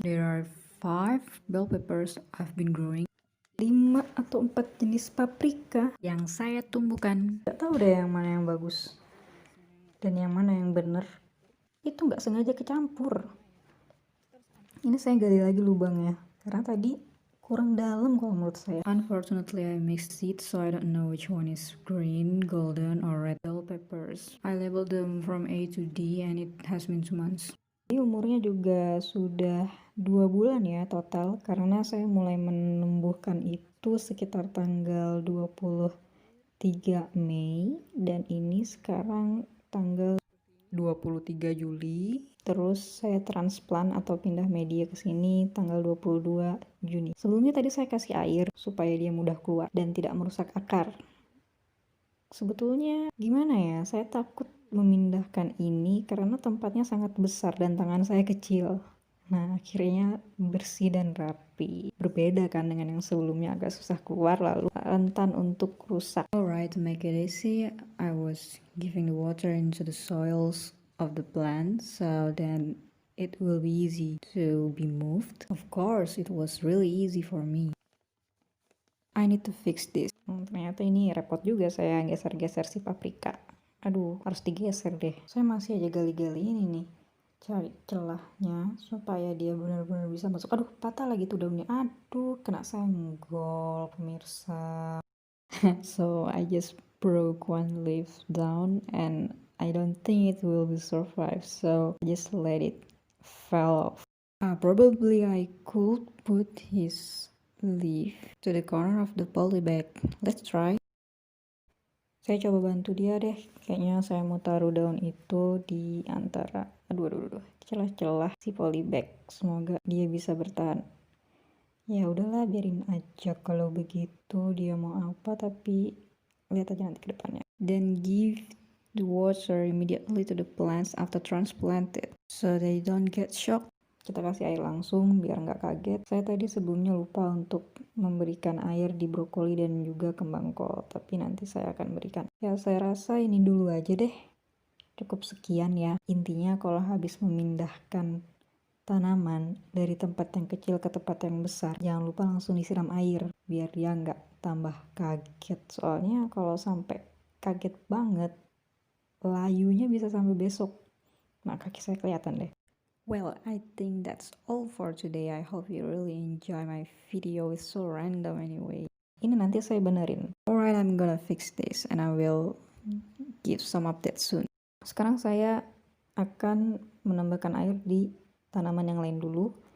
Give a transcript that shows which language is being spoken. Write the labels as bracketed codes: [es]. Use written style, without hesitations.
[en] There are 5 bell peppers I've been growing. [id] 5 atau 4 jenis paprika yang saya tumbuhkan. Gak tahu deh yang mana yang bagus dan yang mana yang bener. Itu nggak sengaja kecampur. Ini saya gali lagi lubangnya karena tadi kurang dalam kalau menurut saya. [en] Unfortunately, I mixed seeds, so I don't know which one is green, golden, or red bell peppers. I labeled them from A to D and it has been 2 months. [id] Ini umurnya juga sudah 2 bulan ya total, karena saya mulai menumbuhkan itu sekitar tanggal 23 Mei dan ini sekarang tanggal 23 Juli. Terus saya transplant atau pindah media ke sini tanggal 22 Juni. Sebelumnya tadi saya kasih air supaya dia mudah keluar dan tidak merusak akar. Sebetulnya gimana ya, saya takut memindahkan ini karena tempatnya sangat besar dan tangan saya kecil. Nah, akhirnya bersih dan rapi. Berbeda kan dengan yang sebelumnya agak susah keluar lalu rentan untuk rusak. [en] Alright, to make it easy, I was giving the water into the soils of the plant so then it will be easy to be moved. Of course, it was really easy for me. I need to fix this. [id] Ternyata ini repot juga saya geser-geser si paprika. Aduh, harus digeser deh. Saya masih aja gali-gali ini nih. Cari celahnya supaya dia benar-benar bisa masuk. Aduh, patah lagi tuh daunnya. Aduh, kena senggol pemirsa. [en] So I just broke one leaf down and I don't think it will be survive. So I just let it fell off. Probably I could put his leaf to the corner of the poly bag. Let's try. [id] Saya coba bantu dia deh. Kayaknya saya mau taruh daun itu di antara celah-celah si polybag. Semoga dia bisa bertahan. Ya udahlah, biarin aja kalau begitu dia mau apa, tapi lihat aja nanti ke depannya. [en] Then give the water immediately to the plants after transplanted so they don't get shocked. [id] Kita kasih air langsung biar nggak kaget. Saya tadi sebelumnya lupa untuk memberikan air di brokoli dan juga kembang kol, tapi nanti saya akan berikan. Ya, saya rasa ini dulu aja deh. Cukup sekian ya. Intinya kalau habis memindahkan tanaman dari tempat yang kecil ke tempat yang besar, jangan lupa langsung disiram air biar dia nggak tambah kaget. Soalnya kalau sampai kaget banget, layunya bisa sampai besok. Nah, kaki saya kelihatan deh. [en] Well, I think that's all for today. I hope you really enjoy my video. It's so random anyway. [id] Ini nanti saya benerin. [en] Alright, I'm gonna fix this and I will give some update soon. [id] Sekarang saya akan menambahkan air di tanaman yang lain dulu.